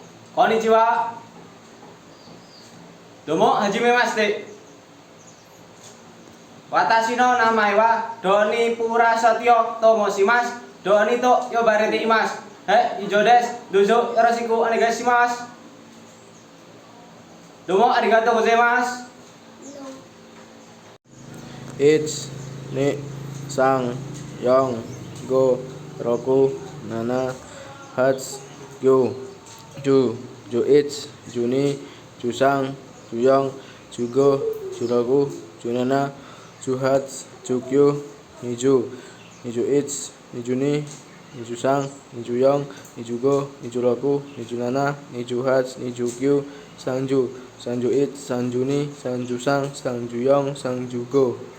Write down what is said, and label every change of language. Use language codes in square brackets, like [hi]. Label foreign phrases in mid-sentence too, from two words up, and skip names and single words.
[ja] こんにちは。どうも初めまして. 私の名前は Doni Purasetyo と申します. Doni と呼ばれています. 以上です. どうぞよろしくお願いします。どうもありがとうございます. いち、に、さん、よん、ご、ろく、なな、はち、じゅう、じゅう、じゅういち、じゅうに、じゅうさん、じゅうよん、じゅうご、じゅうろく、じゅうなな、じゅうはち、じゅうきゅう、にじゅういち、にじゅうに、にじゅうさん、にじゅうよん、にじゅうご、にじゅうろく、にじゅうなな、にじゅうはち、にじゅうきゅう、さんじゅういち、さんじゅうに、さんじゅうさん、さんじゅうよん、さんじゅうご.